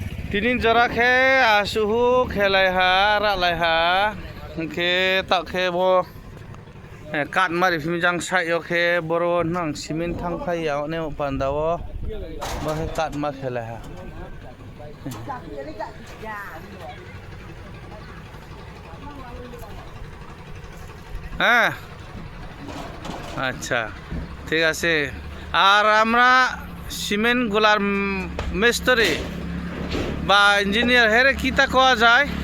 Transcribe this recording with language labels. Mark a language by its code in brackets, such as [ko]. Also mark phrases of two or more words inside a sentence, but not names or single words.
[trp] Tinin jorakhe asuhu khelaiha ralaiha ke takhe bo kat mari phimjang sayo khe boro nang simin thangphai yaw ne pandawo ba he kat ma khelaiha [bn] হ্যাঁ আচ্ছা ঠিক আছে আর আমরা সিমেন্ট গোলার মিস্ত্রি বা ইঞ্জিনিয়ার হেরে কিতা কোয়া যায়